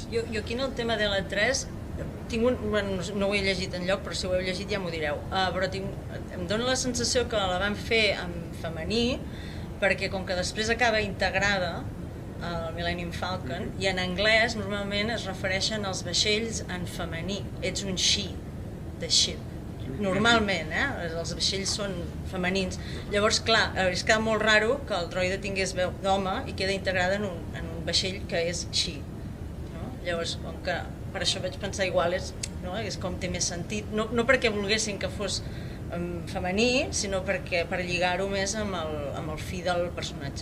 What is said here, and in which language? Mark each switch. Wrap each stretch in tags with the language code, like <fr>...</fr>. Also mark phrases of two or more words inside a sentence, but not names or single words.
<ca>Jo aquí en el tema de l'E3 tinc no ho he llegit enlloc, però si ho heu llegit ja m'ho direu, però em dóna la sensació que la van fer en femení perquè com que després acaba integrada al Millennium Falcon i en anglès normalment es refereixen als vaixells en femení, ets un</ca> <en>she, the ship.</en> <ca>Normalment, els vaixells són femenins. Llavors, clar, és queda molt raro que el droide tingués veu d'home i queda integrada en un vaixell que és she. Llavors, com que per això vaig pensar igual, és com té més sentit. No perquè volguessin que fos femení, sinó per lligar-ho més amb el fi del personatge.</ca>